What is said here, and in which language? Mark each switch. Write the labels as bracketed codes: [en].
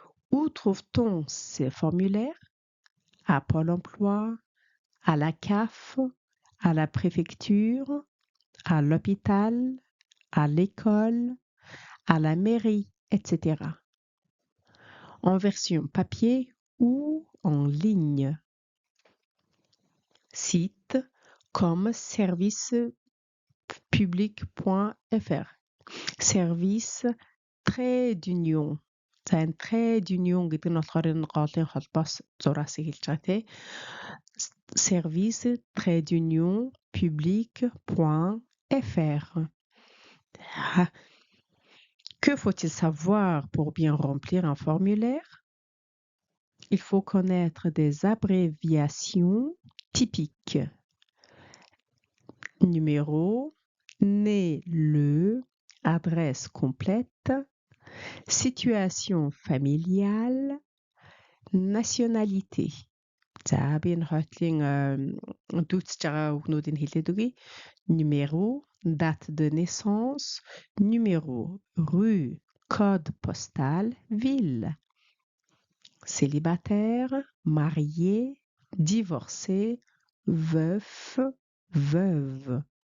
[fr] Où trouve-t-on ces formulaires? À Pôle emploi, à la CAF, à la préfecture, à l'hôpital, à l'école, à la mairie, etc. En version papier ou en ligne. Site comme servicepublic.fr. Service trait d'union. [mn] За энэ trait d'union гэдэг нь болохоор энэ голын холбоос зураасыг хэлж байгаа тий. [fr] Service trait d'union public.fr. Que faut-il savoir pour bien remplir un formulaire? Il faut connaître des abréviations typiques. Numéro, né le, adresse complète, situation familiale, nationalité. [mn] За би энэ хойтлын дүүцэж байгаа үгнүүдийг хэлээд өгье. [fr] Numéro, date de naissance, numéro, rue, code postal, ville. Célibataire, marié, divorcé, veuf, veuve.